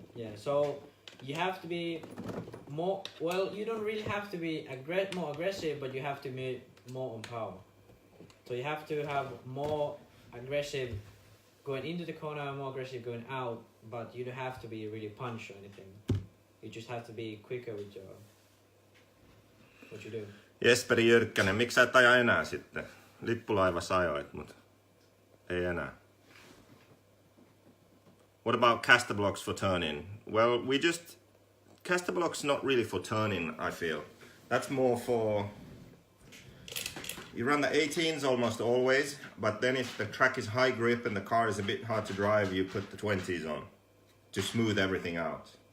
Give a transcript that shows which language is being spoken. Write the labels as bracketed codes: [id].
[en] Yeah, so you have to be more, well, you don't really have to be more aggressive, but you have to be more on power. So you have to have more aggressive going into the corner and more aggressive going out, but you don't have to be really punch or anything. You just have to be quicker with what you do. [fi] Jesperi Jyrkkänen, miksi sä et aja enää sitten? Lippulaivassa ajoit, mutta ei enää. [en] What about caster blocks for turning? Well, caster blocks not really for turning, I feel. That's more for, you run the 18s almost always, but then if the track is high grip and the car is a bit hard to drive, you put the 20s on to smooth everything out.